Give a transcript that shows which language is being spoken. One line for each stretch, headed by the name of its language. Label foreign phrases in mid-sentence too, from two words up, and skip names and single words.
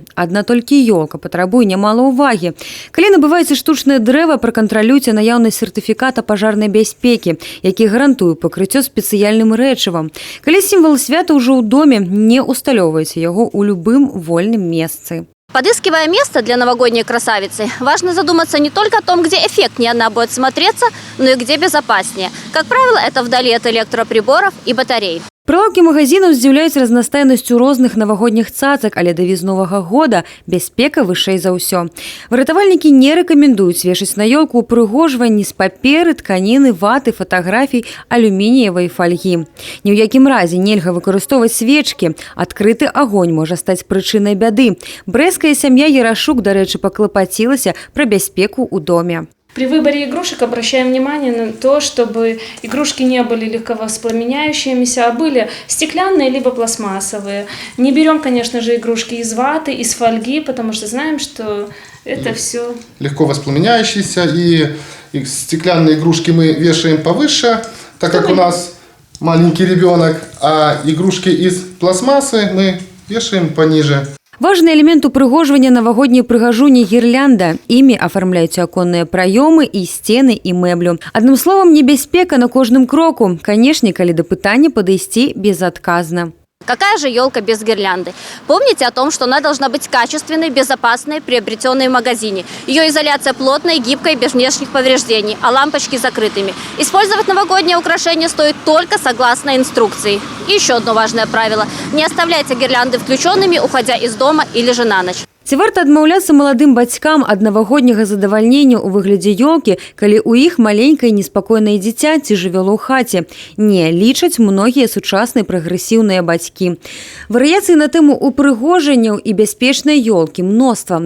Belarusian: Адна толькі ёлка патрабуе нямала ўвагі. Калі набываеце штучнае дрэва, пракантралюйце наяўнасць сертыфіката пажарнай бяспекі, які гарантуе пакрыццё спецыяльным рэчывам. Калі сімвал свята ўжо ў доме, не усталёўвайце яго ў любым вольным месцы.
Russian: Подыскивая место для новогодней красавицы, важно задуматься не только о том, где эффектнее она будет смотреться, но и где безопаснее. Как правило, это вдали от электроприборов и батарей.
Belarusian: Прылаўкі магазинаў здзіўляюць разнастайнасцю розных навагодніх цацак, але да візновага года бяспека вышэй за ўсё. Выратавальнікі не рэкамендуюць вешаць на ёлку упрыгожванні з паперы, тканіны, ваты, фатаграфій, алюмініевай фальгі. Ні ў якім разе нельга выкарыстоўваць свечкі. Адкрыты агонь можа стаць прычынай бяды. Брэсцкая сям'я Ярашук, дарэчы, паклапацілася пра бяспеку ў доме.
Russian: При выборе игрушек обращаем внимание на то, чтобы игрушки не были легковоспламеняющимися, а были стеклянные либо пластмассовые. Не берем, конечно же, игрушки из ваты, из фольги, потому что знаем, что это все легко воспламеняющиеся, и стеклянные игрушки мы вешаем повыше, так как у нас маленький ребенок, а игрушки из пластмассы мы вешаем пониже.
Belarusian: Важны элемент упрыгожвання навагодняй прыгажуні гірлянда. Імі афармляюць аконныя праёмы і сцены і мэблю. Адным словам, небяспека на кожным кроку. Канешне, калі да пытання падысці безадказна.
Russian: Какая же елка без гирлянды? Помните о том, что она должна быть качественной, безопасной, приобретенной в магазине. Ее изоляция плотной, гибкой, без внешних повреждений, а лампочки закрытыми. Использовать новогоднее украшение стоит только согласно инструкции. И еще одно важное правило. Не оставляйте гирлянды включенными, уходя из дома или же на ночь.
Belarusian: Ці варта адмаўляцца маладым бацькам ад навагодняга задавальнення ў выглядзе ёлкі, калі ў іх маленькае неспакойнае дзіця ці жывёла ў хаце? Не, лічаць многія сучасныя прагрэсіўныя бацькі. Варыяцыі на тэму упрыгожанняў і бяспечнай ёлкі мноства.